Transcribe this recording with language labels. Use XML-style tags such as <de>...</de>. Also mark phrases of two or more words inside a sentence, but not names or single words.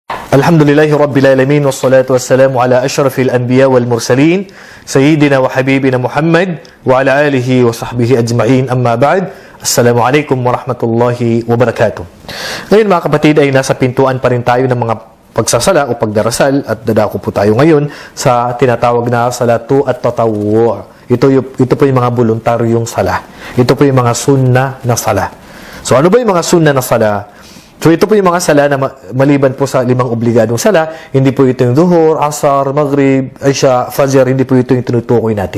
<ar>الحمد لله رب العالمين والصلاة والسلام على أشرف الأنبياء والمرسلين سيدنا وحبيبنا محمد وعلى آله وصحبه أجمعين أما بعد. السلام عليكم ورحمة الله وبركاته.</ar> <tl>Ngayon mga kapatid ay nasa pintuan pa rin tayo ng mga pagsasala o pagdarasal at dadako po tayo ngayon sa tinatawag na salatu at tatawwu'. Ito po yung mga voluntaryong sala. Ito po yung mga sunnah na sala. So ano ba yung mga sunnah na sala? So ito po yung mga sala na maliban po sa 5 obligadong sala, hindi po ito yung Zuhur, Asar, Maghrib, Isha, Fajr, hindi po ito yung tinutukoy natin.</tl>